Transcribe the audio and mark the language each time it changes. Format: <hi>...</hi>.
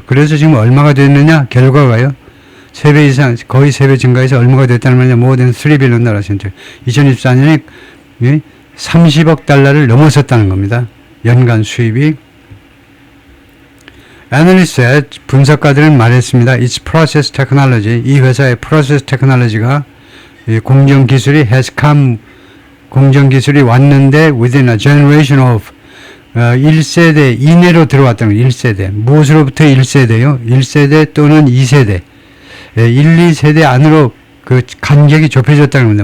<ko>그래서 지금 얼마가 됐느냐? 결과가요. 3배 이상, 거의 3배 증가해서 얼마가 됐다는 말이냐?</ko> <en>more than $3 billion.</en> <ko>2024년에 30억 달러를 넘어섰다는 겁니다. 연간 수입이. Analysts, 분석가들은 말했습니다.</ko> <en>Its process technology,</en> <ko>이 회사의 process technology가 공정기술이</ko> <en>has come,</en> <ko>공정기술이 왔는데</ko> <en>within a generation of</en> <ko>1세대 이내로 들어왔다는 거예요. 1세대. 무엇으로부터 1세대요? 1세대 또는 2세대. 1, 2세대 안으로 그 간격이 좁혀졌다는 겁니다.</ko>